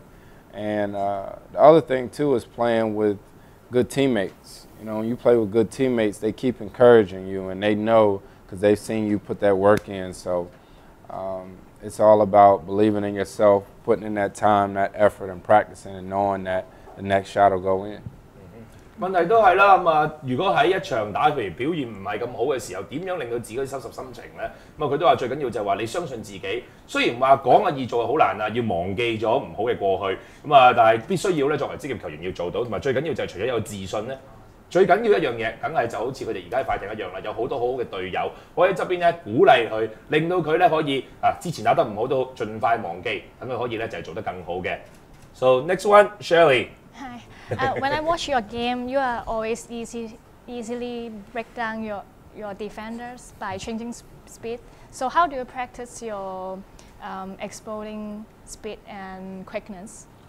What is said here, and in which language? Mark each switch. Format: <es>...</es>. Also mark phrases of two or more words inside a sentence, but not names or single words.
<en>And the other thing too is playing with good teammates. You know, when you play with good teammates, they keep encouraging you, and they know because they've seen you put that work in. So it's all about believing in yourself, putting in that time, that effort, and practicing, and knowing that the next shot will go in.</en> <yue>問題都係啦，如果喺一場打譬如表現唔係咁好嘅時候，點樣令到自己收拾心情咧？佢都話最緊要就係話你相信自己。雖然話講易做好難啊，要忘記咗唔好嘅過去但係必須要咧作為職業球員要做到，同埋最緊要就係除咗有自信咧，最緊要一樣嘢，梗係就好似佢哋而家喺快艇一樣啦，有好多好好嘅隊友可以喺側邊咧鼓勵佢，令到佢咧可以之前打得唔好都盡快忘記，等佢可以咧就係做得更好嘅。</yue> <en>So next one,</en> <yue>Shirley.</yue> <en>Hi. When I watch your game, you are always easily break down your defenders by changing speed. So how do you practice your exploding speed and quickness?</en>